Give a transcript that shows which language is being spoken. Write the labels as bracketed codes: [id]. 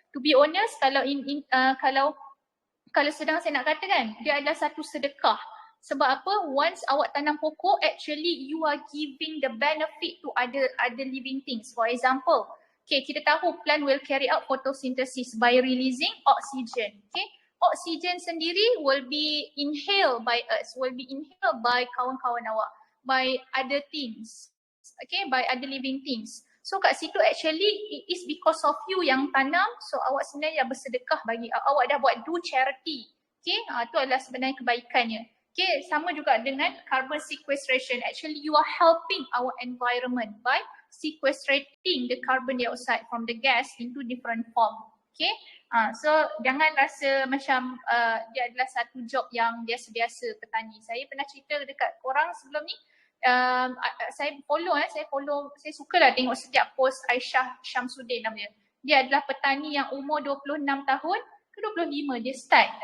[en] To be honest, [ms] kalau sedang saya nak kata kan, dia adalah satu sedekah. Sebab apa? [en] Once [ms] awak tanam pokok, [en] actually you are giving the benefit to other living things. For example, [ms] kita tahu [en] plant will carry out photosynthesis by releasing oxygen. Oxygen sendiri will be inhaled by us, will be inhaled by [ms] kawan-kawan awak, [en] by other things, by other living things. [ms] So kat situ actually [en] it is because of you [ms] yang tanam, so awak sebenarnya bersedekah bagi, awak dah buat [en] do charity. [ms] Itu adalah sebenarnya kebaikannya. Sama juga dengan carbon sequestration. [en] Actually you are helping our environment by sequestrating the carbon dioxide from the gas into different form. [ms] So jangan rasa macam dia adalah satu job yang biasa-biasa petani. Saya pernah cerita dekat korang sebelum ni, Saya sukalah tengok setiap post Aisyah Syamsuddin namanya. Dia adalah petani yang umur 26 tahun ke 25 dia start.